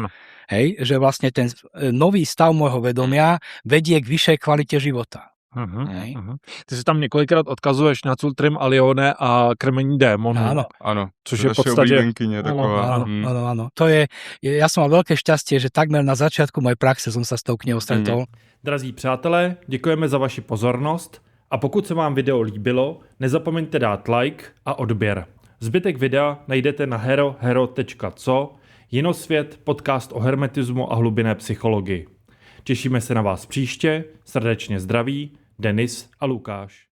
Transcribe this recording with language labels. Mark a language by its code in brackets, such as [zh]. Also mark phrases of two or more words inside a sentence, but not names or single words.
[sk] Hej, že vlastne ten nový stav môjho vedomia vedie k vyššej kvalite života. [cs] Ty si tam několikrát odkazuješ na Cultrim Alione a krmení démonů. [sk] Áno. [cs] Což je v podstatě... [sk] Áno. To je, ja som mal veľké šťastie, že takmer na začiatku mojej praxe som sa s tou knihou stretol. [cs] Drazí přátelé, děkujeme za vaši pozornost a pokud se vám video líbilo, nezapomeňte dát like a odběr. Zbytek videa najdete na hero.co, Jinosvět, podcast o hermetismu a hlubinné psychologii. Těšíme se na vás příště, srdečně zdraví, Denis a Lukáš.